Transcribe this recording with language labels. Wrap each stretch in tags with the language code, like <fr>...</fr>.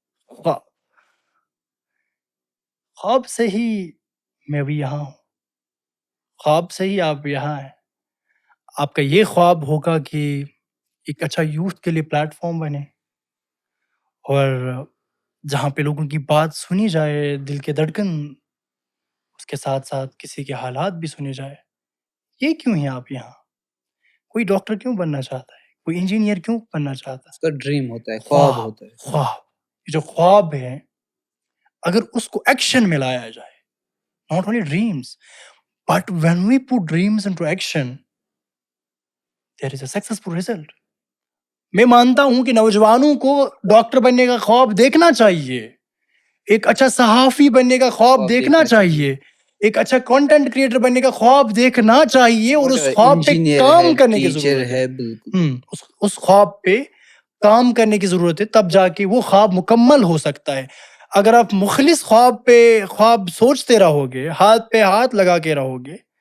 <ur>خواب، خواب سے ہی میں بھی یہاں ہوں، خواب سے ہی آپ یہاں ہیں۔ آپ کا یہ خواب ہوگا کہ ایک اچھا یوتھ کے لیے پلیٹ فارم بنے، اور جہاں پہ لوگوں کی بات سنی جائے، دل کے دھڑکن، اس کے ساتھ ساتھ کسی کے حالات بھی سنے جائے۔ یہ کیوں ہیں آپ یہاں؟ کوئی ڈاکٹر کیوں بننا چاہتا ہے؟ کوئی انجینئر کیوں بننا چاہتا اس کا ڈریم ہوتا ہے، ہے؟ خواب ہوتا ہے۔ خواب، یہ جو خواب ہے، اگر اس کو ایکشن میں لایا جائے،</ur> <en>not only dreams, but when we put dreams into action, there is a successful result.</en> <ur>میں مانتا ہوں کہ نوجوانوں کو ڈاکٹر بننے کا خواب دیکھنا چاہیے، ایک اچھا صحافی بننے کا خواب دیکھنا چاہیے، ایک اچھا کنٹینٹ کریٹر بننے کا خواب دیکھنا چاہیے، اور اس خواب پہ کام کرنے کی ضرورت ہے۔ اس خواب پہ کام کرنے کی ضرورت ہے، تب جا کے وہ خواب مکمل ہو سکتا ہے۔ اگر آپ مخلص خواب سوچتے رہو گے، ہاتھ پہ ہاتھ لگا کے رہو گے،</ur>